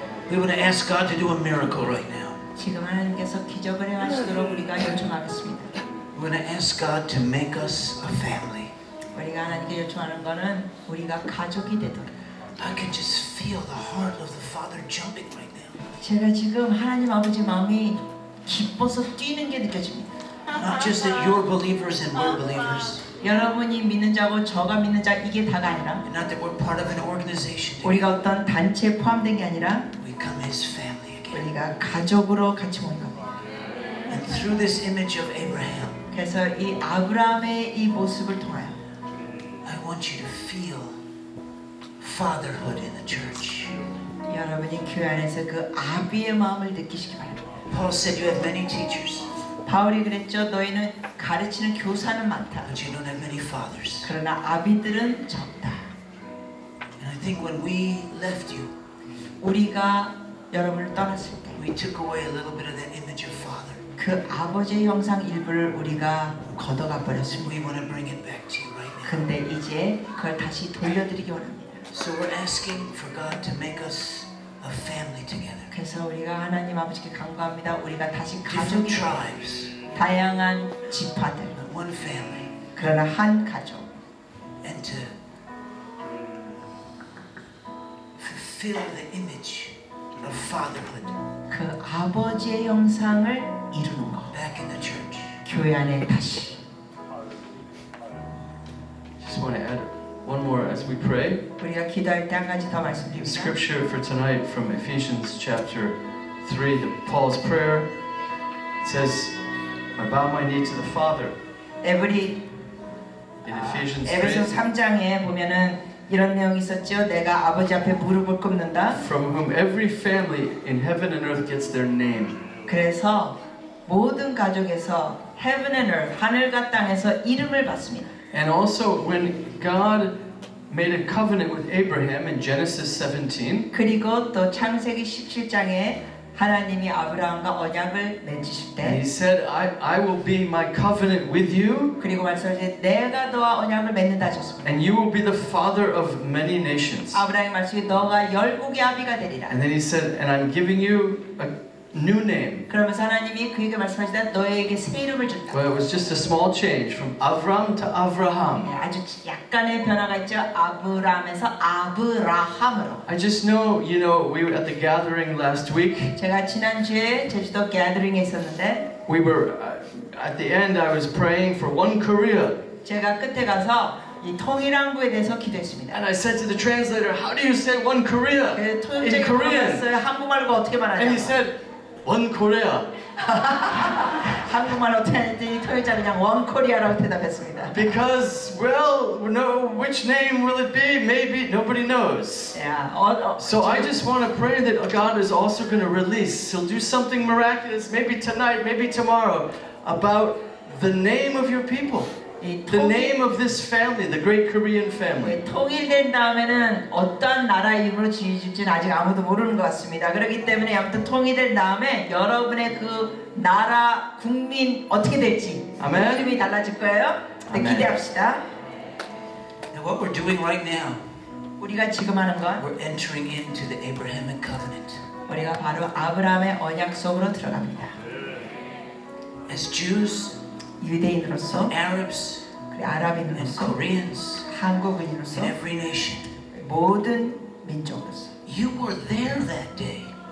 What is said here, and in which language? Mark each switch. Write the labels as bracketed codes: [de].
[en] We want to ask God to do a miracle right now. [ko] 지금 하나님께서 기적을 행하시도록 우리가 요청하겠습니다. [en] We want to ask God to make us a family. [ko] 우리가 하나님께 요청하는 것은 우리가 가족이 되도록. [en] I can just feel the heart of the Father jumping right now. [ko] 제가 지금 하나님 아버지 마음이 기뻐서 뛰는 게 느껴집니다. [en] Not just that you're believers and we're believers. [ko] 여러분이 믿는 자고 저가 믿는 자 이게 다가 아니라 [en] And not that we're part of an organization. [ko] 우리가 어떤 단체에 포함된 게 아니라 [en] We come as family again. [ko] 우리가 가족으로 같이 모인 겁니다. [en] And through this image of Abraham, [ko] 그래서 이 아브라함의 이 모습을 통하여 [en] I want you to feel fatherhood in the church. [ko] 여러분이 교회 안에서 그 아비의 마음을 느끼시기 바랍니다. [en] Paul said you have many teachers, [ko] 바울이 그랬죠. 너희는 가르치는 교사는 많다. [en] but you don't have many fathers. [ko] 그러나 아비들은 적다. [en] And I think when we left you, [ko] 우리가 여러분을 떠났을 때 [en] we took away a little bit of that image of father. [ko] 그 아버지의 형상 일부를 우리가 걷어가 버렸습니다. [en] We want to bring it back to you right now. [ko] 근데 이제 그걸 다시 돌려드리기 원합니다. [en] So we're asking for God to make us a family together. [ko] 그래서 우리가 하나님 아버지께 간구합니다. 우리가 다시 [en] Different tribes, [ko] 다양한 지파들 [en] but one family. [ko] 그러나 한 가족 [en] And to fulfill the image of fatherhood [ko] 그 아버지의 형상을 이루는 것 [en] back in the church. [ko] 교회 안에 다시 [en] Just want to add one more as we pray. [ko] 우리가 기도할 때 한 가지 더 [en] The [ko] 말씀드립니다. [en] scripture for tonight from Ephesians chapter 3, Paul's prayer. It says, I bow my knee to the Father. [ko] 에브리 [en] In Ephesians [ko] 에베소 [en] 3, [ko] 3장에 보면은 이런 내용이 있었죠. 내가 아버지 앞에 무릎을 꿇는다. [en] from whom every family in heaven and earth gets their name. [ko] 그래서 모든 가족에서 [en] heaven and earth [ko] 하늘과 땅에서 이름을 받습니다. [en] And also when God made a covenant with Abraham in Genesis 17, [ko] 그리고 또 창세기 17장에 하나님이 아브라함과 언약을 맺으실 [en] and he [ko] 때 [en] said, I will be my covenant with you, [ko] 그리고 말씀하실 때 내가 너와 언약을 맺는다 하셨습니다. [en] and you will be the father of many nations. [ko] 아브라함이 말씀이 너가 열국의 아비가 되리라. [en] And then he said, and I'm giving you a new name. [ko] 그러면서 하나님이 그에게 말씀하시다 너에게 새 이름을 준다. [en] Well, it was just a small change from Avram to Avraham. [ko] 네, 아주 약간의 변화가 있죠. 아브라함에서 아브라함으로. [en] I just know, we were at the gathering last week. [ko] 제가 지난주에 제주도 게더링에 있었는데 [en] We were, at the end, I was praying for one Korea. [ko] 제가 끝에 가서 이 통일한국에 대해서 기도했습니다. [en] And I said to the translator, how do you say one Korea in [ko] 통역자가 [en] Korean? [ko] 물어봤어요. 한국말로 어떻게 [en] And he said, one Korea. [ko] 한국말 어떻게 하는지 통역자 그냥 원코리아라고 대답했습니다. [en] Because, well, no, which name will it be? Maybe nobody knows. [ko] 야, [en] So I just want to pray that God is also going to release. He'll do something miraculous, maybe tonight, maybe tomorrow, about the name of your people. The name of this family, the great Korean family. [ko] 통일된 다음에는 어떤 나라 이름으로 지어질지는 아직 아무도 모르는 것 같습니다. 그렇기 때문에 아무튼 통일된 다음에 여러분의 그 나라 국민 어떻게 될지 아멘. 이름이 달라질 거예요. 네, 아멘. 기대합시다. [en] Now what we're doing right now, [ko] 우리가 지금 하는 건 [en] we're entering into the Abrahamic covenant. [ko] 우리가 바로 아브라함의 언약 속으로 들어갑니다. [en] As Jews, [ko] 유대인으로서 [en] Arabs, [ko] 그리고 아랍인으로서 [en] Koreans, [ko] 한국인으로서 [en] and every nation, [ko] 모든 민족으로서 [en] you were there that day